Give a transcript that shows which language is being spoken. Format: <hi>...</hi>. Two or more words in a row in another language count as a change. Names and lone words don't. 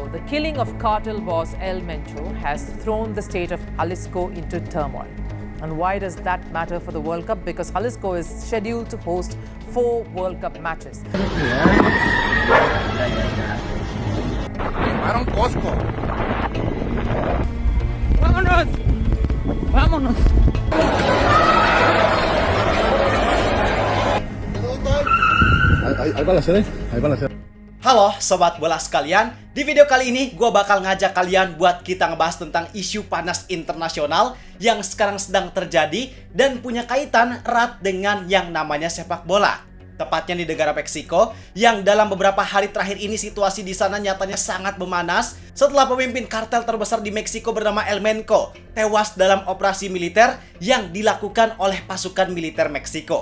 <en>The killing of cartel boss El Mencho has thrown the state of Jalisco into turmoil. And why does that matter for the World Cup? Because Jalisco is scheduled to host 4 World Cup matches. Aaron Costco.</en> <es>¡Vámonos! ¡Vámonos! Ahí balacera, ahí balacera.</es> <id>Halo Sobat Bola sekalian, di video kali ini gue bakal ngajak kalian buat kita ngebahas tentang isu panas internasional yang sekarang sedang terjadi dan punya kaitan erat dengan yang namanya sepak bola. Tepatnya di negara Meksiko, yang dalam beberapa hari terakhir ini situasi di sana nyatanya sangat memanas setelah pemimpin kartel terbesar di Meksiko bernama El Menco tewas dalam operasi militer yang dilakukan oleh pasukan militer Meksiko.</id>